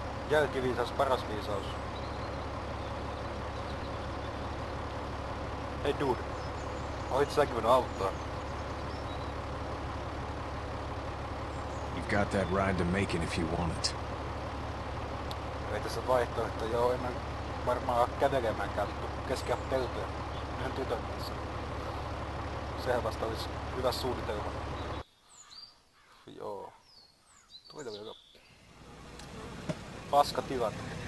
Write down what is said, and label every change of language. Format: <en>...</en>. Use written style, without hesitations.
<fi>Jälkiviisaus, paras viisaus. Hei dude. Olit säkin voinut auttaa.</fi> <en>You've got that ride to Mikin if you want it.</en> <fi>Ei tässä vaihtoehtoja oo enää varmaan kävelemäänkään vittu keskellä peltoja yhden tytön kanssa. Sehän vasta olis hyvä suunnitelma. Joo. Tuli vielä paska tilanne.</fi>